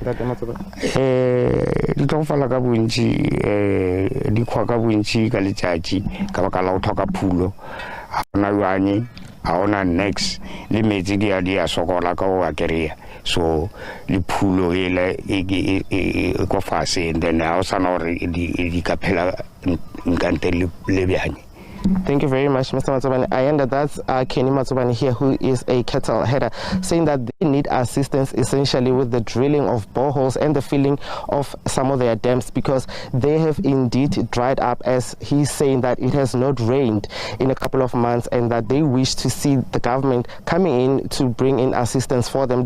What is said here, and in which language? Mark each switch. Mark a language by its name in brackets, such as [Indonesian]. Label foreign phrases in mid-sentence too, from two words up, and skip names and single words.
[Northern Sotho] di tlhokofala ka bontsi di kgwa ka bontsi ka letsatsi ka baka la go tlhoka phulo ga gona lwane ga gona next le metsi di a sokola ka go a kry-a so le phulo ele e ko fase [English] and then [Northern Sotho] ga o sana gore di ka phela nkante le bjanye. [English] Thank you very much, Mr. Matsobane. I end that's Kenny Matsobane here, who is a cattle header, saying that they need assistance essentially with the drilling of boreholes and the filling of some of their dams because they have indeed dried up, as he's saying that it has not rained in a couple of months and that they wish to see the government coming in to bring in assistance for them.